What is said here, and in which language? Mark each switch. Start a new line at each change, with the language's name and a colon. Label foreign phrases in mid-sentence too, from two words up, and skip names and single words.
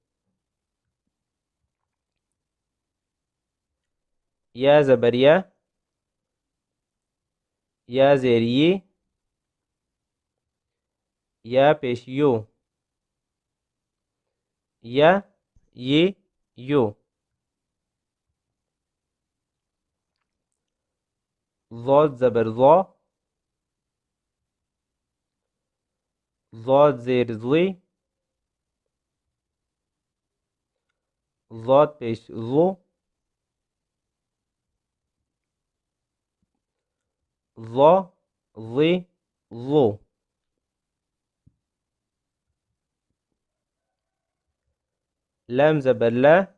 Urdu: يا زبر يا. يا زير يي. يا پیش يو. يا يي يو. ضاد زبر ضا. ضاد زير ضي. ضاد پیش ضو. ضا ضي ضو. لام زبر لا.